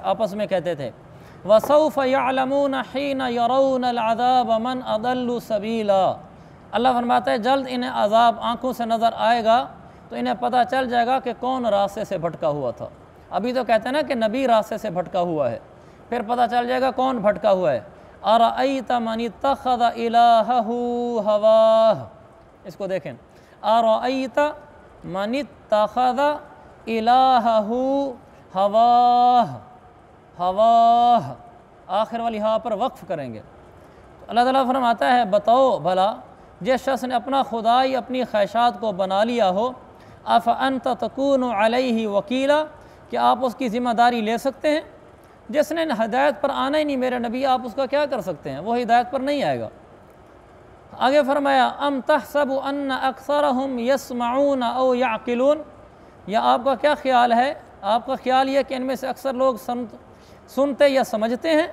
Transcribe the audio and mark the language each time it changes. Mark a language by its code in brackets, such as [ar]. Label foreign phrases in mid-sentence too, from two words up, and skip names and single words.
[hi] आपस में कहते थे [ar] وسوف يعلمون حين يرون العذاب من أضل سبيلا, [hi] अल्लाह फरमाता है जल्द इन्हें अज़ाब आँखों से नज़र आएगा तो इन्हें पता चल जाएगा कि कौन रास्ते से भटका हुआ था। अभी तो कहते हैं ना कि नबी रास्ते से भटका हुआ है, फिर पता चल जाएगा कौन भटका हुआ है। [ar] أرأيت من اتخذ إلهه هواه, [hi] इसको देखें, [ar] أرأيت من اتخذ إلهه هواه, [hi] हवाह आखिर वाली हा पर वक्फ करेंगे। तो अल्लाह ताला फरमाता है बताओ भला जिस शख्स ने अपना खुदाई अपनी ख्वाहिशात को बना लिया हो, [ar] أفأنت تكون عليه وكيلا, [hi] कि आप उसकी ज़िम्मेदारी ले सकते हैं। जिसने हिदायत पर आना ही नहीं मेरे नबी, आप उसका क्या कर सकते हैं, वो हिदायत पर नहीं आएगा। आगे फरमाया [ar] أم تحسب أن أكثرهم يسمعون أو يعقلون, [hi] या आपका क्या ख्याल है, आपका ख्याल यह कि इनमें से अक्सर लोग सुनते या समझते हैं?